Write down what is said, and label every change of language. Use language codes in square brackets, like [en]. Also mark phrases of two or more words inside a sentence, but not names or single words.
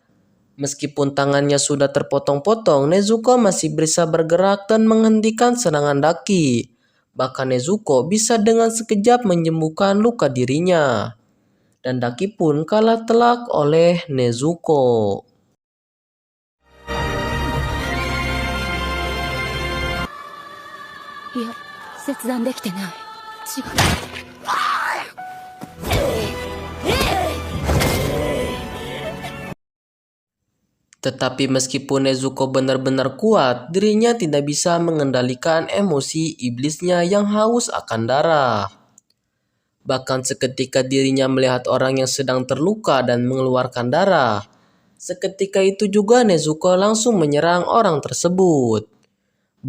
[id] Meskipun tangannya sudah terpotong-potong, Nezuko masih bisa bergerak dan menghentikan serangan Daki. Bahkan Nezuko bisa dengan sekejap menyembuhkan luka dirinya. Dan Daki pun kalah telak oleh Nezuko. [ja] いや、切断できてない。違う。 [id] Tetapi meskipun Nezuko benar-benar kuat, dirinya tidak bisa mengendalikan emosi iblisnya yang haus akan darah. Bahkan seketika dirinya melihat orang yang sedang terluka dan mengeluarkan darah, seketika itu juga Nezuko langsung menyerang orang tersebut.